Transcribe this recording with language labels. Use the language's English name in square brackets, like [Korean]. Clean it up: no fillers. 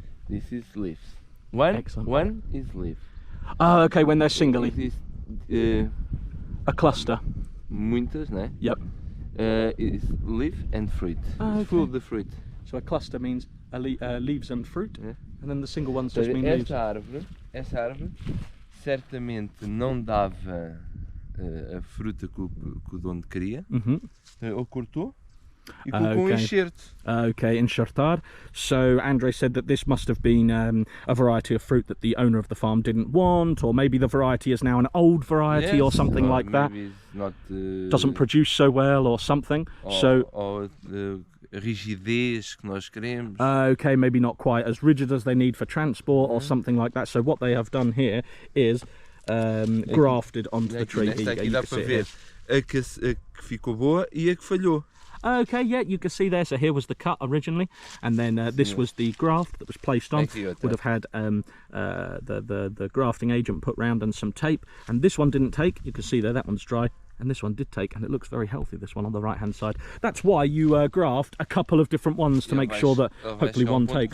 [English] This is leaves. One is leaf. Oh, okay, when they're singly. This A cluster. [Portuguese] muitas, né? [English] Yep. Is leaf and fruit. Oh, okay. Full of the fruit. So a cluster means leaves and fruit, Yeah. and then the single ones just mean leaves. [Portuguese] Esta árvore certamente não dava a fruta que o dono queria. Ou cortou e colocou um enxerto. [English] Okay, enxertar. So Andre said that this must have been a variety of fruit that the owner of the farm didn't want, or maybe the variety is now an old variety, or something like that. Maybe it's not, doesn't produce so well or something. [Portuguese] Or rigidez que nós queremos. [English] Okay, maybe not quite as rigid as they need for transport or something like that. So what they have done here is grafted onto the tree. [Portuguese] Nesta aqui dá para ver a que ficou boa e a que falhou. [English] Okay, yeah, you can see there. So here was the cut originally, and then this was the graft that was placed on. Would have had the grafting agent put round and some tape. And this one didn't take. You can see there, that one's dry. And this one did take, and it looks very healthy, this one on the right hand side. That's why you graft a couple of different ones to make sure that hopefully one takes.